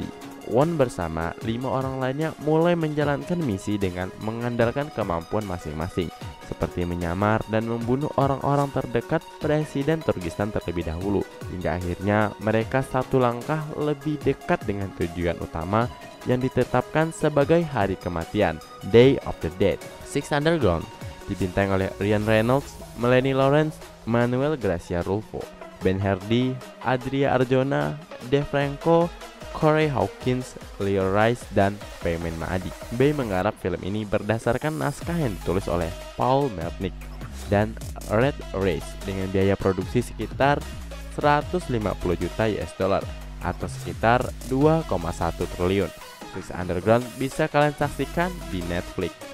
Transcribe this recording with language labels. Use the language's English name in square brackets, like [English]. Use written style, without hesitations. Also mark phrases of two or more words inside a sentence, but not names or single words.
[Indonesian] One bersama 5 orang lainnya mulai menjalankan misi dengan mengandalkan kemampuan masing-masing, seperti menyamar dan membunuh orang-orang terdekat Presiden Turkistan terlebih dahulu, hingga akhirnya mereka satu langkah lebih dekat dengan tujuan utama yang ditetapkan sebagai hari kematian, [English] Day of the Dead. [Indonesian] Six Underground dibintangi oleh Ryan Reynolds, Melanie Lawrence, Manuel Gracia Rulfo, Ben Hardy, Adria Arjona, Dave Franco, Corey Hawkins, Leo Rice, dan Payman Maadi. Bay menggarap film ini berdasarkan naskah yang ditulis oleh Paul Melnick dan Red Race dengan biaya produksi sekitar 150 juta [English] US dollar [Indonesian] atau sekitar 2,1 triliun. Six Underground bisa kalian saksikan di Netflix.